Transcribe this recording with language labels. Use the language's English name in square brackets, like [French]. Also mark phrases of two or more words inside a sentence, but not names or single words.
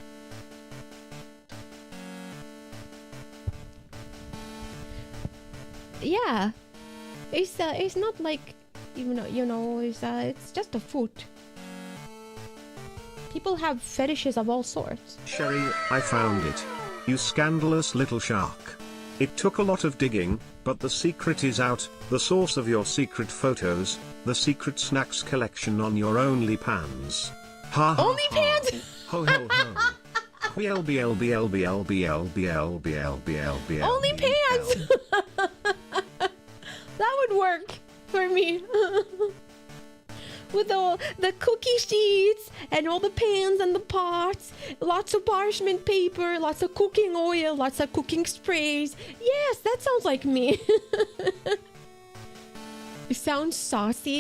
[English] Yeah, it's not like it's just a foot. People have fetishes of all sorts. Sherry, I found it. You scandalous little shark. It took a lot of digging, but the secret is out. The source of your secret photos, the secret snacks collection on your OnlyPans. Ha ha. OnlyPans? Ho ho ho. OnlyPans. That would work for me. with all the cookie sheets and all the pans and the pots, lots of parchment paper, lots of cooking oil, lots of cooking sprays. Yes, that sounds like me. It sounds saucy.